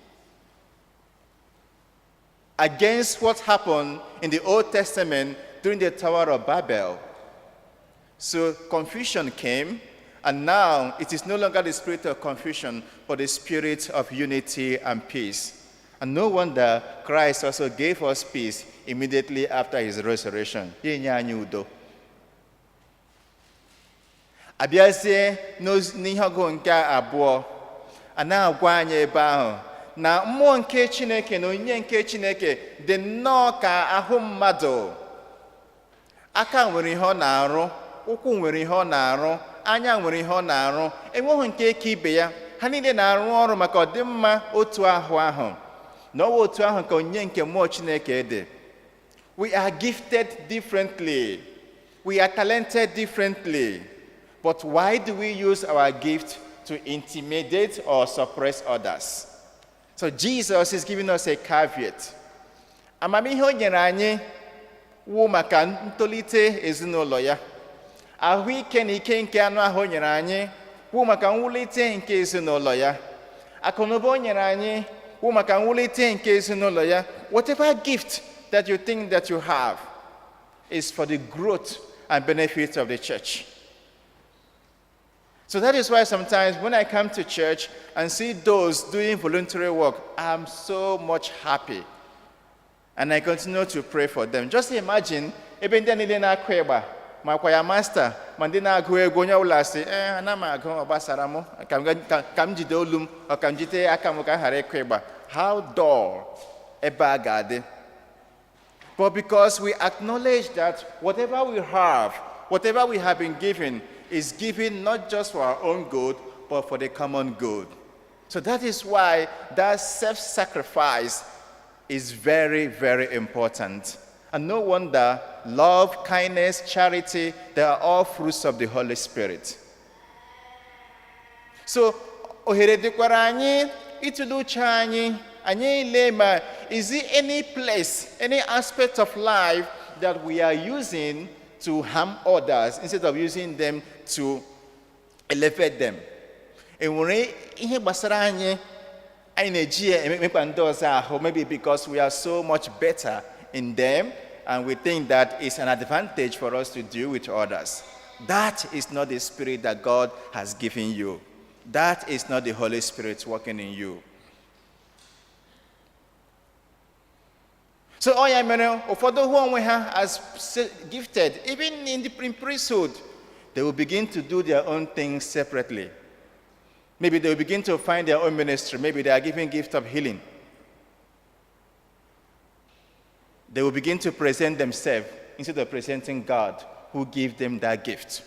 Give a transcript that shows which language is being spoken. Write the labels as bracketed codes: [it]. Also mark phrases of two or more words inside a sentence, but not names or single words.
[en] Against what happened in the Old Testament during the Tower of Babel. So confusion came, and now it is no longer the spirit of confusion, but the spirit of unity and peace. And no wonder Christ also gave us peace immediately after his resurrection. [ig] Abịazie n'ihe ọgụ nke abụọ, a na-agwa anyị ebe ahụ na mmụọ nke Chineke na onyinye nke Chineke dị nnọọ ka ahụ mmadụ. Aka nwere ihe ọ na-arụ, ụkwụ nwere ihe ọ na-arụ, anya nwere ihe ọ na-arụ, enweghị nke ka ibe ya. Ha niile na-arụ ọrụ maka ọdịmma otu ahụ ahụ. Na ọwa otu ahụ ka onyinye nke mmụọ Chineke dị. [en] We are gifted differently. We are talented differently. But why do we use our gift to intimidate or suppress others? So Jesus is giving us a caveat. [ig] Amamihe o nyere anyị wụ maka ntolite ezinụlọ ya. Ahụike na ike nke anụ ahụ o nyere anyị wụ maka mwulite nke ezinụlọ ya. Akụnụba o nyere anyị wụ maka mwulite nke ezinụlọ ya. [en] Whatever gift that you think that you have is for the growth and benefit of the church. So that is why sometimes when I come to church and see those doing voluntary work, I'm so much happy. And I continue to pray for them. Just imagine, [ig] ebe ndị niile na-akụ ịgba, ma kwa ya master, ma ndị na-agụ egwu onye ọbụla sị, ana m agụ ọ gbasara m, ka m jide olu m, ọ ka m jide aka m ka ghara ịkụ ịgba. [en] How dull [ig] ebe a ga-adị. [en] But because we acknowledge that whatever we have been given, is given not just for our own good, but for the common good. So that is why that self-sacrifice is very, very important. And no wonder love, kindness, charity, they are all fruits of the Holy Spirit. So, [ig] ohere dịkwara anyị ịtụle uche anyị ile ma, [en] is there any place, any aspect of life that we are using to harm others instead of using them to elevate them? [ig] Enwere ihe gbasara anyị na-eji emekpa ndị ọzọ ahụ, [en] maybe because we are so much better in them and we think that it's an advantage for us to deal with others. That is not the spirit that God has given you. That is not the Holy Spirit working in you. So, [ig] ụfọdụ hụ onwe ha [en] as gifted, even in the priesthood, they will begin to do their own things separately. Maybe they will begin to find their own ministry. Maybe they are given gift of healing. They will begin to present themselves instead of presenting God who gave them that gift.